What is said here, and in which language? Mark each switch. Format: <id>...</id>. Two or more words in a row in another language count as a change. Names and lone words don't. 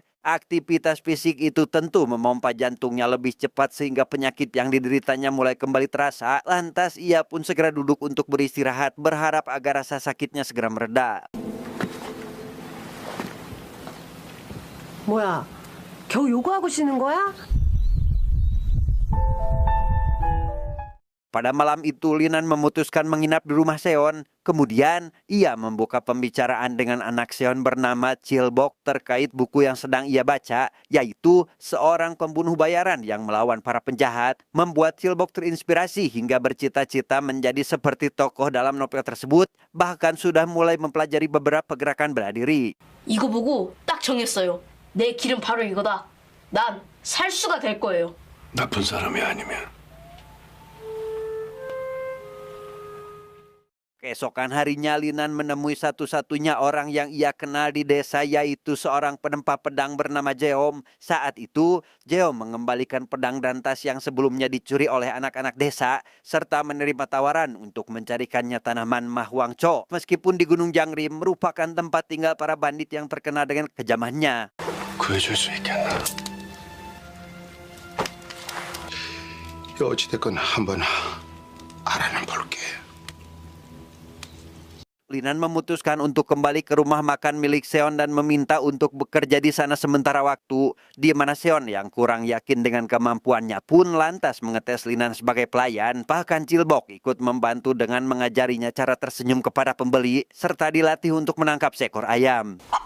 <id>Aktivitas fisik itu tentu memompa jantungnya lebih cepat sehingga penyakit yang dideritanya mulai kembali terasa. Lantas ia pun segera duduk untuk beristirahat, berharap agar rasa sakitnya segera mereda.</id> <ko>뭐야, 겨우 요거하고 쉬는 거야?</ko> <id>Pada malam itu Linan memutuskan menginap di rumah Seon. Kemudian ia membuka pembicaraan dengan anak Seon bernama Chilbok terkait buku yang sedang ia baca, yaitu Seorang Pembunuh Bayaran yang Melawan Para Penjahat. Membuat Chilbok terinspirasi hingga bercita-cita menjadi seperti tokoh dalam novel tersebut, bahkan sudah mulai mempelajari beberapa gerakan bela diri.</id> <ko>이거 보고 딱 정했어요. 내 길은 바로 이거다. 난 살수가 될 거예요. 나쁜 사람이 아니면</ko> <id>Keesokan harinya Linan menemui satu-satunya orang yang ia kenal di desa, yaitu seorang penempa pedang bernama Jeom. Saat itu Jeom mengembalikan pedang dan tas yang sebelumnya dicuri oleh anak-anak desa serta menerima tawaran untuk mencarikannya tanaman Mahwangcho. Meskipun di Gunung Jangrim merupakan tempat tinggal para bandit yang terkenal dengan kejamannya.</id> <ko>구해줄 수 있겠나? 어찌됐건 한번 알아는 볼게.</ko> <id>Linan memutuskan untuk kembali ke rumah makan milik Seon dan meminta untuk bekerja di sana sementara waktu, di mana Seon yang kurang yakin dengan kemampuannya pun lantas mengetes Linan sebagai pelayan. Bahkan Chilbok ikut membantu dengan mengajarinya cara tersenyum kepada pembeli serta dilatih untuk menangkap seekor ayam.</id>